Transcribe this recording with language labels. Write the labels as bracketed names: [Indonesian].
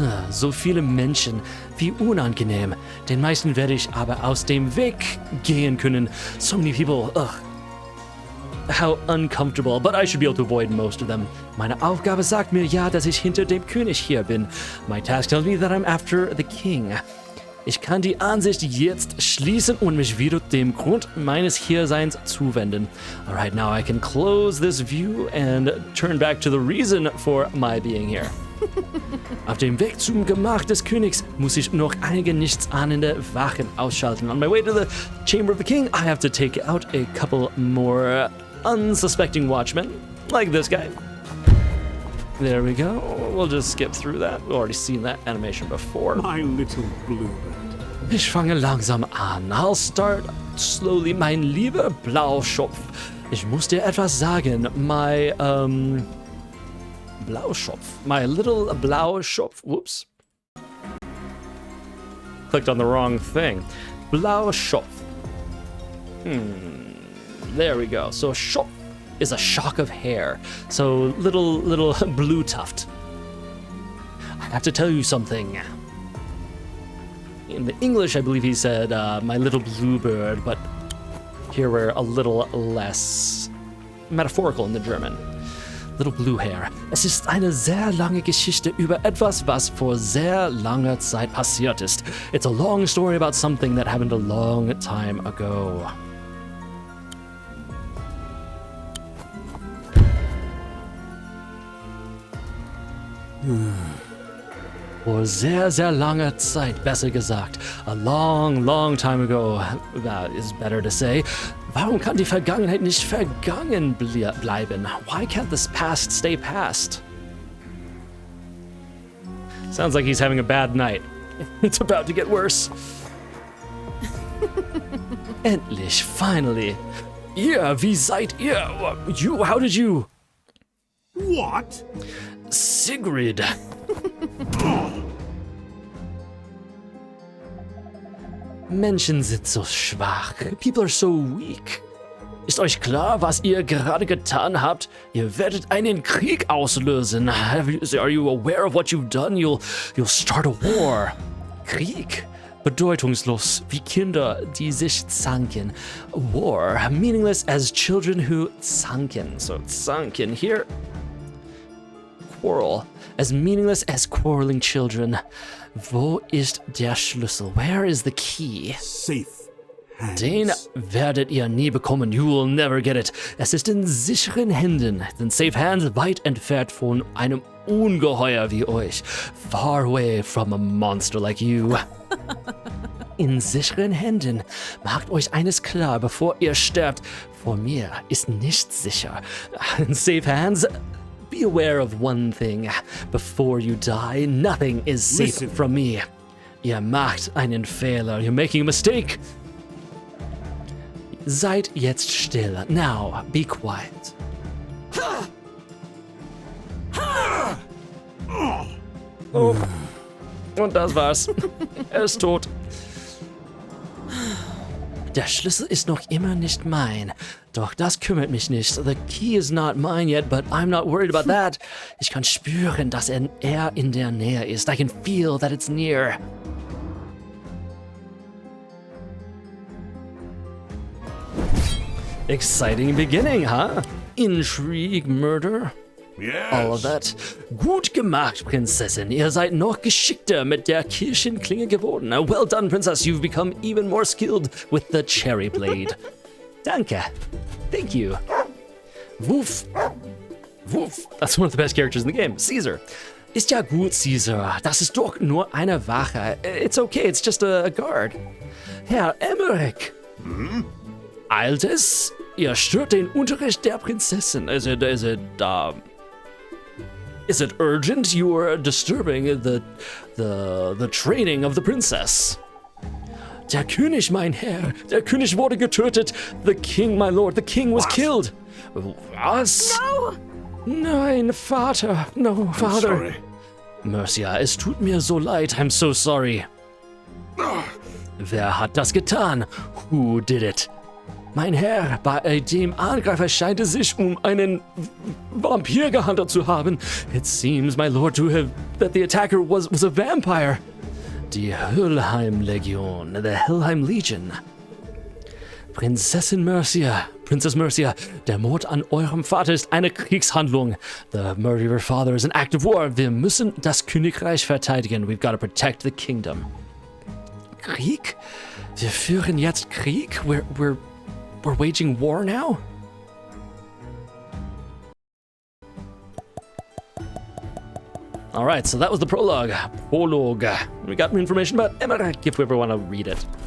[German] So viele Menschen, wie unangenehm. Den meisten werde ich aber aus dem Weg gehen können. [English] So many people, ugh. How uncomfortable, but I should be able to avoid most of them. [German] Meine Aufgabe sagt mir ja, dass ich hinter dem König hier bin. [English] My task tells me that I'm after the king. [German] Ich kann die Ansicht jetzt schließen und mich wieder dem Grund meines Hierseins zuwenden. [English] Alright, now I can close this view and turn back to the reason for my being here. [German] Auf dem Weg zum Gemach des Königs muss ich noch einige nichtsahnende Wachen ausschalten. [English] On my way to the chamber of the king, I have to take out a couple more unsuspecting watchmen, like this guy. There we go. We'll just skip through that. We've already seen that animation before. My little bluebird. [German] Ich fange langsam an. [English] I'll start slowly, [German] mein lieber Blauschopf. Ich muss dir etwas sagen. [English] My Blauschopf. My little Blauschopf. Whoops. Clicked on the wrong thing. Blauschopf. There we go. So Schopf is a shock of hair. So little blue tuft. I have to tell you something. In the English, I believe he said, my little bluebird, but here we're a little less metaphorical in the German. Little blue hair. [German] Es ist eine sehr lange Geschichte über etwas, was vor sehr langer Zeit passiert ist. [English] It's a long story about something that happened a long time ago. [German] Vor sehr, sehr langer Zeit, besser gesagt. [English] A long time ago, that is better to say. Warum kann die Vergangenheit nicht vergangen bleiben? Why can't this past stay past? Sounds like he's having a bad night. It's about to get worse. [German] Endlich, finally. Ihr, wie seid ihr? [English] You, how did you? What? Sigrid. [German] Menschen sind so schwach. [English] People are so weak. [German] Ist euch klar, was ihr gerade getan habt? Ihr werdet einen Krieg auslösen. [English] Are you aware of what you've done? You'll start a war. Krieg. [German] Bedeutungslos, wie Kinder, die sich zanken. [English] War, meaningless as children who zanken. So zanken here. Quarrel, as meaningless as quarreling children. [German] Wo ist der Schlüssel? [English] Where is the key? Safe hands. [German] Den werdet ihr nie bekommen. [English] You will never get it. [German] Es ist in sicheren Händen. Denn [English] safe hands [German] weit entfernt von einem Ungeheuer wie euch. [English] Far away from a monster like you. [German] In sicheren Händen. Macht euch eines klar, bevor ihr sterbt. Vor mir ist nichts sicher. [English] In safe hands. Be aware of one thing. Before you die, nothing is safe Listen. from me. [German] Ihr macht einen Fehler. [English] You're making a mistake. [German] Seid jetzt still. [English] Now, be quiet. [German] Oh. Und das war's. Er ist tot. Der Schlüssel ist noch immer nicht mein. Doch das kümmert mich nicht. [English] The key is not mine yet, but I'm not worried about that. [German] Ich kann spüren, dass er in der Nähe ist. [English] I can feel that it's near. Exciting beginning, huh? Intrigue, murder. Yes. All of that. [German] Gut gemacht, Prinzessin. Ihr seid noch geschickter mit der Kirschenklinge geworden. [English] Well done, Princess. You've become even more skilled with the cherry blade. Danke. Thank you. Woof. Woof. That's one of the best characters in the game. Caesar. [German] Ist ja gut, Caesar. Das ist doch nur eine Wache. [English] It's okay, it's just a guard. [German] Herr Emmerich. Eilt es? Ihr stört den Unterricht der Prinzessin. [English] Is it urgent? You are disturbing the training of the princess. [German] Der König, mein Herr. Der König wurde getötet. [English] The king, my lord. The king was killed. [German] Was? [English] No! [German] Nein, Vater. [English] No, Father. Sorry. [German] Mercia, es tut mir so leid. [English] I'm so sorry. [German] Wer hat das getan? [English] Who did it? [German] Mein Herr, bei dem Angreifer scheint es sich einen Vampir gehandelt zu haben. [English] It seems, my lord, that the attacker was a vampire. [German] Die Helheim-Legion, the Helheim Legion. Prinzessin Mercia, Princess Mercia, der Mord an eurem Vater ist eine Kriegshandlung. [English] The murder of your father is an act of war. [German] Wir müssen das Königreich verteidigen. [English] We've got to protect the kingdom. Krieg? [German] Wir führen jetzt Krieg? [English] We're waging war now? All right, so that was the prologue. Prologue. We got information about Emmerich if we ever want to read it.